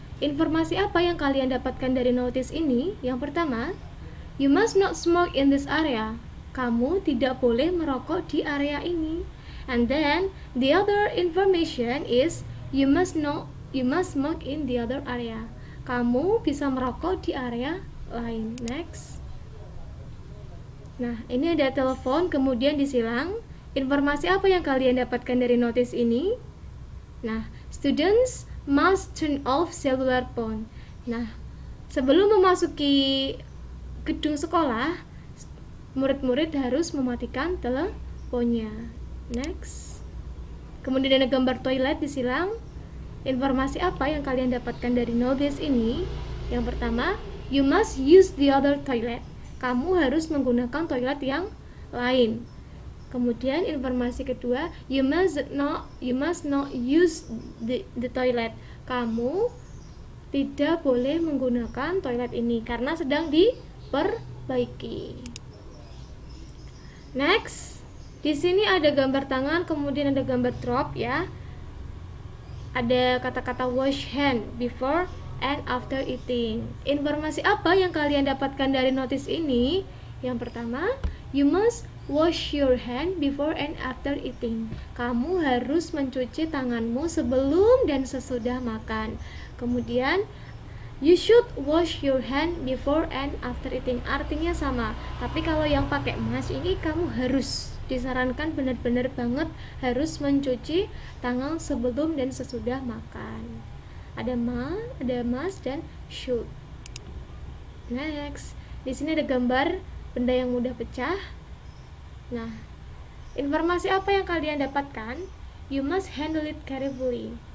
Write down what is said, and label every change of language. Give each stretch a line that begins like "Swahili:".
Indonesian: Informasi apa yang kalian dapatkan dari notice ini? Yang pertama,
English: you must not smoke in this area.
Indonesian: Kamu tidak boleh merokok di area ini.
English: And then the other information is you must smoke in the other area.
Indonesian: Kamu bisa merokok di area lain. Next. Nah, ini ada telepon kemudian disilang. Informasi apa yang kalian dapatkan dari notice ini?
English: Nah, students must turn off cellular phone.
Indonesian: Nah, sebelum memasuki gedung sekolah, murid-murid harus mematikan teleponnya. Next. Kemudian ada gambar toilet disilang. Informasi apa yang kalian dapatkan dari notice ini? Yang pertama,
English: you must use the other toilet.
Indonesian: Kamu harus menggunakan toilet yang lain. Kemudian informasi kedua,
English: you must not use the toilet.
Indonesian: Kamu tidak boleh menggunakan toilet ini karena sedang diperbaiki. Next, di sini ada gambar tangan, kemudian ada gambar drop ya. Ada kata-kata
English: wash hand before and after eating.
Indonesian: Informasi apa yang kalian dapatkan dari notice ini? Yang pertama,
English: you must wash your hand before and after eating.
Indonesian: Kamu harus mencuci tanganmu sebelum dan sesudah makan. Kemudian,
English: you should wash your hand before and after eating.
Indonesian: Artinya sama, tapi kalau yang pakai mas ini kamu harus disarankan benar-benar banget harus mencuci tangan sebelum dan sesudah makan. Ada mas dan should. Next, di sini ada gambar benda yang mudah pecah. Nah, informasi apa yang kalian dapatkan?
English: You must handle it carefully.